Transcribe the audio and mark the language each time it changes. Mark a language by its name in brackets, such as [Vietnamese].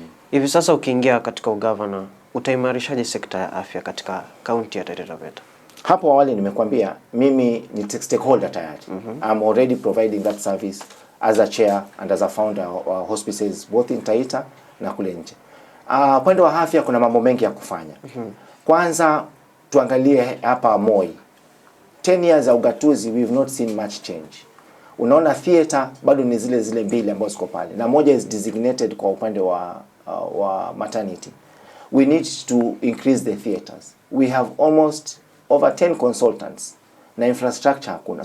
[Swahili] Hivi sasa ukiingia katika ugavana, utaimarishaje sekta ya afya katika kaunti ya Taita Taveta? Hapo awali nimekuambia mimi ni stakeholder tayari. [English] I'm already providing that service as a chair and as a founder of hospices both in Taita [Swahili] na kule nje. Upande wa afya kuna mambo mengi ya kufanya. Kwanza tuangalie hapa Moi. 10 years ya ugatuzi, [English] we've not seen much change. [Swahili] Unaona theater bado ni zile mbili ambazo ziko pale, na moja [English] is designated [Swahili] kwa upande wa maternity. [English] We need to increase the theaters. We have almost over 10 consultants na infrastructure [Swahili] hakuna.